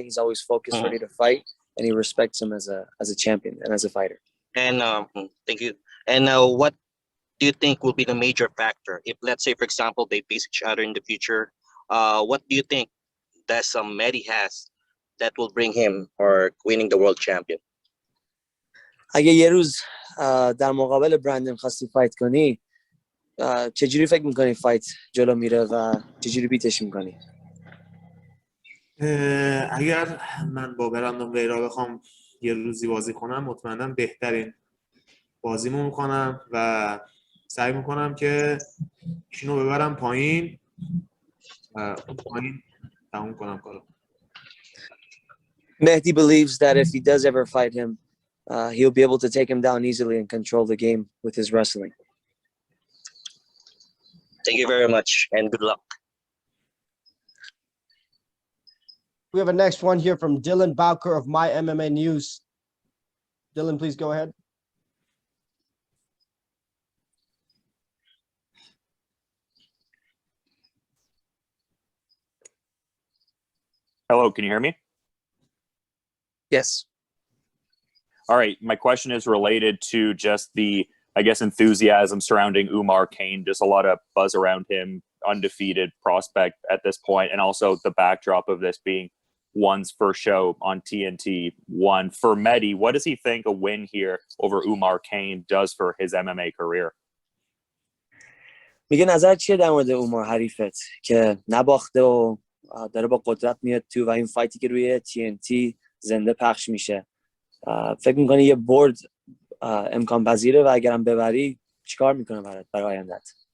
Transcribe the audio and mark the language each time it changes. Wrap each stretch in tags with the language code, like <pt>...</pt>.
<en>He's always focused, ready to fight, and he respects him as a champion and as a fighter. And thank you. And what do you think will be the major factor if, let's say, for example, they face each other in the future? What do you think that Mehdi has that will bring him or winning the world champion?</en> <fa>اگه یه روز در مقابل برندن خواستی فایت کنی، چجوری فکر میکنی فایت جلو میره و چجوری بیتش میکنی؟ اگر من با برندن ویرا بخوام یه روزی بازی کنم، مطمئنم بهترین بازیمو میکنم و سعی میکنم که ایشونو ببرم پایین و پایین تموم کنم کارو.</fa> <en>Mehdi believes that if he does ever fight him, he'll be able to take him down easily and control the game with his wrestling. Thank you very much and good luck. We have a next one here from Dylan Bowker of My MMA News. Dylan, please go ahead. Hello, can you hear me? Yes. All right. My question is related to just the, I guess, enthusiasm surrounding Umar Kane. Just a lot of buzz around him, undefeated prospect at this point, and also the backdrop of this being one's first show on TNT. One for Mehdi, what does he think a win here over Umar Kane does for his MMA career?</en> <fa>میگه نظر چیه در مورد عمر حریفت که نباخته و داره با قدرت میاد تو و این فایتی که روی TNT زنده پخش میشه، فکر میکنی یه برد امکان پذیره و اگرم ببری چیکار میکنه برای آیندت؟</fa>